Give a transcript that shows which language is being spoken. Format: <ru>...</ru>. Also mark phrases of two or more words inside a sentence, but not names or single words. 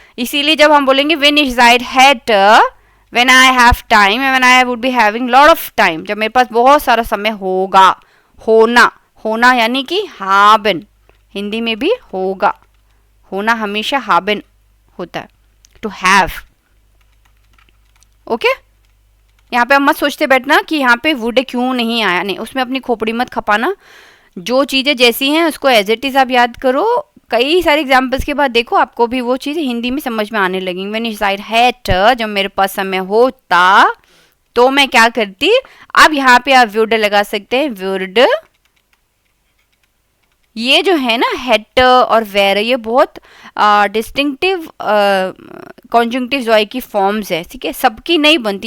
<hi>इसीलिए जब हम बोलेंगे when</hi> <de>ich Zeit hätte,</de> <en>when I have time, when I would be having lot of time,</en> <hi>जब मेरे पास बहुत सारा समय होगा, होना यानी कि haben, हिंदी में भी होगा, होना हमेशा haben होता है,</hi> <en>to have, ओके।</en> <hi>यहाँ पे हम मत सोचते बैठना कि यहाँ पे would क्यों नहीं आया, नहीं, उसमें अपनी खोपड़ी मत खपाना, जो चीज़ें जैसी हैं उसको</hi> <en>as it is</en> <hi>आप याद करो, कई सारे एग्जाम्पल्स के बाद देखो आपको भी वो चीज़ें हिंदी में समझ में आने लगेंगी।</hi> <de>when ich Zeit hätte,</de> <hi>जब मेरे पास समय होता तो मैं क्या करती, अब यहाँ पे आप würde लगा सकते हैं, würde, ये जो है ना hätte और wäre, ये बहुत डिस्टिंक्टिव</hi> <de>Konjunktiv zwei</de> <hi>की फॉर्म्स है, ठीक है, सबकी नहीं बनती।</hi>